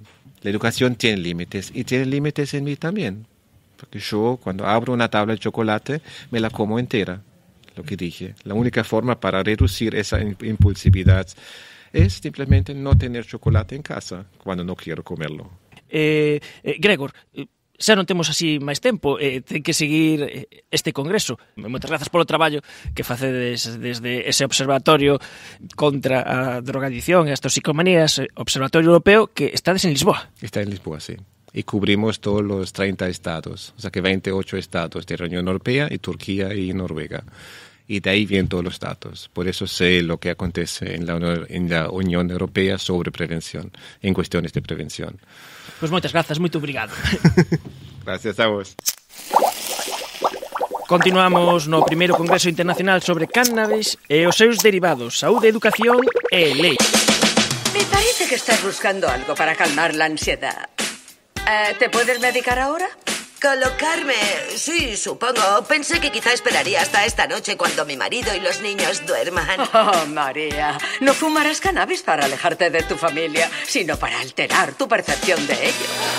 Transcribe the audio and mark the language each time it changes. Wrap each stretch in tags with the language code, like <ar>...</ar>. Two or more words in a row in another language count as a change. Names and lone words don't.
<es>La educación tiene límites y tiene límites en mí también. Porque yo cuando abro una tabla de chocolate me la como entera, lo que dije. La única forma para reducir esa impulsividad es simplemente no tener chocolate en casa cuando no quiero comerlo. Gregor,</es> <gl>xa non temos así máis tempo, ten que seguir este congreso. Moitas grazas polo traballo que facedes desde ese observatorio contra a drogadicción e as toxicomanías, observatorio europeo, que estades en Lisboa.</gl> <es>Está en Lisboa, sí. Y cubrimos todos los 30 estados, o sea que 28 estados de la Unión Europea y Turquía y Noruega. Y de ahí vienen todos los datos. Por eso sé lo que acontece en la Unión Europea sobre prevención, en cuestiones de prevención.</es> <gl>Pois moitas grazas,</gl> <pt>moito obrigado.</pt> <es>Gracias a vos.</es> <gl>Continuamos no primeiro Congreso Internacional sobre Cannabis e os seus derivados, saúde, educación e lei.</gl> <es>Me parece que estás buscando algo para calmar la ansiedad. ¿Te puedes medicar ahora? Colocarme, sí, supongo. Pensé que quizá esperaría hasta esta noche cuando mi marido y los niños duerman. Oh, María, no fumarás cannabis para alejarte de tu familia, sino para alterar tu percepción de ello.</es>